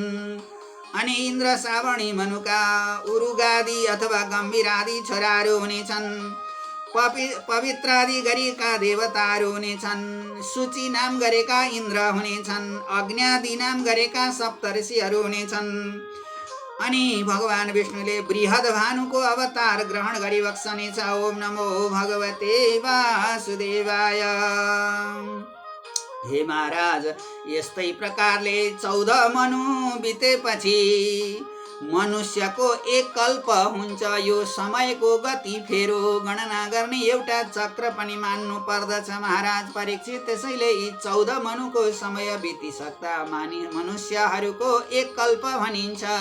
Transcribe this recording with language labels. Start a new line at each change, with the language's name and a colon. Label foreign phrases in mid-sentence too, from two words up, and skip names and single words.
Nepali: अनि इन्द्र सावर्णी मनुका उरुगादि अथवा गम्भीरादि छोराहरू हुनेछन्। पवित्रादि गरेका देवताहरू हुनेछन्। सूची नाम गरेका इन्द्र हुनेछन्। अग्न्यादि नाम गरेका सप्तर्षिहरू हुनेछन्। अनि भगवान विष्णुले बृहद भानुको अवतार ग्रहण गरिबक्सनेछ।
Sanskrit: ओम नमो भगवते वासुदेवाय।
Nepali: हे महाराज, यस्तै प्रकारले 14 मनु बितेपछि मनुष्यको एक कल्प हुन्छ। यो समयको गति फेरो गणना गर्ने एउटा चक्र पनि मान्नु पर्दछ महाराज परीक्षित। त्यसैले यी 14 मनुको समय बितिसक्दा मनुष्यहरूको एक कल्प भनिन्छ।